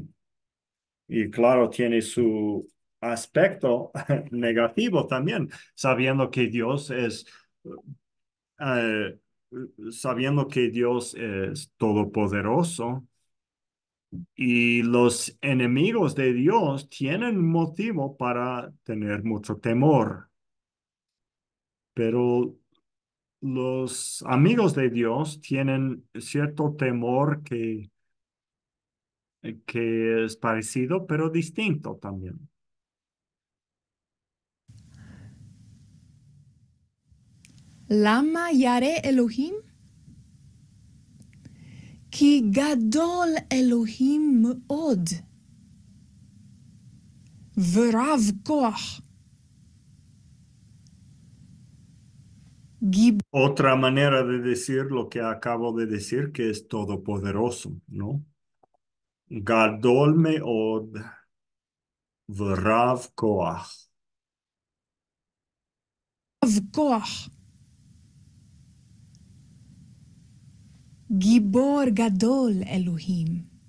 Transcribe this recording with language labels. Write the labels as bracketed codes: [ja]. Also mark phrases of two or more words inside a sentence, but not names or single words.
[es] Y claro, tiene su aspecto negativo también, sabiendo que Dios es, eh, sabiendo que Dios es todopoderoso y los enemigos de Dios tienen motivo para tener mucho temor, pero los amigos de Dios tienen cierto temor que es parecido, pero distinto también. [he] למה ירא אלוהים? כי גדול אלוהים מאוד, ורב כוח. [es] Otra manera de decir lo que acabo de decir, que es todopoderoso, ¿no? [he] גדול מאוד ורב כוח. רב כוח. גיבור גדול אלוהים.